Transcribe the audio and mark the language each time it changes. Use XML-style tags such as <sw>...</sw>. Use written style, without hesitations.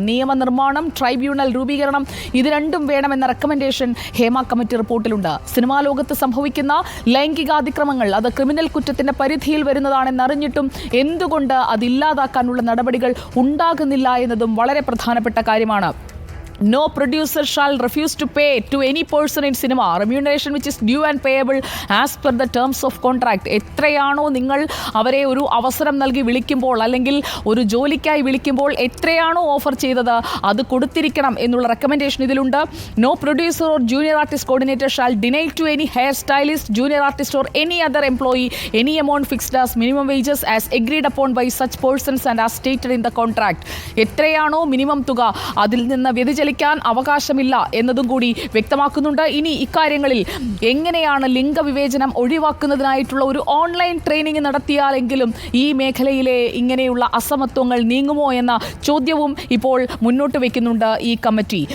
<ml>നിയമനിർമ്മാണം, ട്രൈബ്യൂണൽ രൂപീകരണം, ഇത് രണ്ടും വേണമെന്ന റെക്കമെൻഡേഷൻ ഹേമ കമ്മിറ്റി റിപ്പോർട്ടിലുണ്ട്. സിനിമാ ലോകത്ത് സംഭവിക്കുന്ന ലൈംഗികാതിക്രമങ്ങൾ അത് ക്രിമിനൽ കുറ്റത്തിന്റെ പരിധിയിൽ വരുന്നതാണെന്നറിഞ്ഞിട്ടും എന്തുകൊണ്ട് അതില്ലാതാക്കാനുള്ള നടപടികൾ ഉണ്ടാകുന്നില്ല എന്നതും വളരെ പ്രധാനപ്പെട്ട കാര്യമാണ്.</ml> <en>No producer shall refuse to pay to any person in cinema remuneration which is due and payable as per the terms of contract.</en> <ml>എത്രയാണോ നിങ്ങൾ അവരെ ഒരു അവസരം നൽകി വിളിക്കുമ്പോൾ, അല്ലെങ്കിൽ ഒരു ജോലിക്കായി വിളിക്കുമ്പോൾ എത്രയാണോ ഓഫർ ചെയ്തത് അത് കൊടുത്തിരിക്കണം എന്നുള്ള റെക്കമെൻഡേഷൻ ഇതിലുണ്ട്.</ml> <en>No producer or junior artist coordinator shall deny to any hair stylist, junior artist or any other employee any amount fixed as minimum wages as agreed upon by such persons and as stated in the contract.</en> <ml>എത്രയാണോ minimum തുക, അതിൽ നിന്ന് വ്യതിചലിക്കാൻ അവകാശമില്ല എന്നതും കൂടി വ്യക്തമാക്കുന്നുണ്ട്. ഇനി ഇക്കാര്യങ്ങളിൽ എങ്ങനെയാണ് ലിംഗവിവേചനം ഒഴിവാക്കുന്നതിനായിട്ടുള്ള ഒരു ഓൺലൈൻ ട്രെയിനിങ് നടത്തിയാലെങ്കിലും ഈ മേഖലയിലെ ഇങ്ങനെയുള്ള അസമത്വങ്ങൾ നീങ്ങുമോ എന്ന ചോദ്യവും ഇപ്പോൾ മുന്നോട്ട് വയ്ക്കുന്നുണ്ട് ഈ കമ്മിറ്റി.</ml>